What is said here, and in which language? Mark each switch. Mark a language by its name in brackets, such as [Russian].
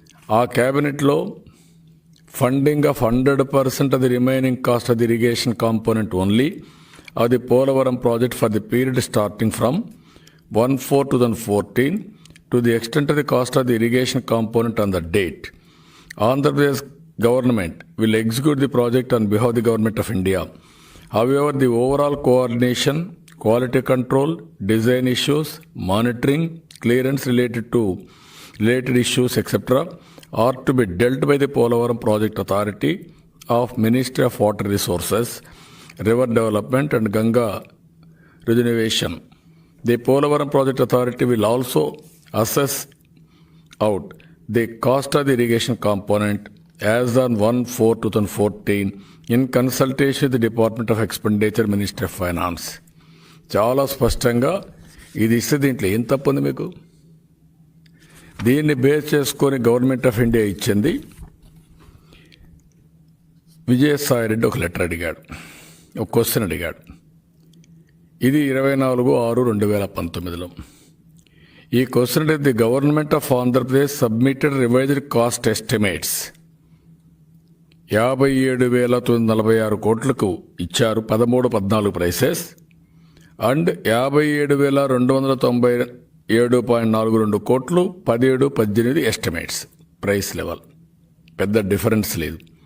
[Telugu] ఆ క్యాబినెట్లో [English] Funding of 100% of the remaining cost of the irrigation component only of the Polavaram project for the period starting from 1/4/2014 to the extent of the cost of the irrigation component on the date. Andhra Pradesh government will execute the project on behalf of the government of India. However, the overall coordination, quality control, design issues, monitoring, clearance related issues, etc. are to be dealt by the Polavaram Project Authority of Ministry of Water Resources, River Development and Ganga Regeneration. The Polavaram Project Authority will also assess out the cost of the irrigation component as on 1/4/2014 in consultation with the Department of Expenditure, Ministry of Finance. [Telugu] చాలా స్పష్టంగా ఇది ఇస్తే దీంట్లో ఏం తప్పు ఉంది మీకు? దీన్ని బేస్ చేసుకొని గవర్నమెంట్ ఆఫ్ ఇండియా ఇచ్చింది. విజయసాయి రెడ్డి ఒక లెటర్ అడిగాడు, ఒక క్వశ్చన్ అడిగాడు. [English] ఇది 24/6/2019లో. ఈ question the government of Andhra Pradesh submitted revised cost estimates 57,946 [Telugu] కోట్లకు ఇచ్చారు [English] 13-14 prices and 57,297.42 కోట్లు 17-18 estimates price level. [Telugu] పెద్ద డిఫరెన్స్ లేదు.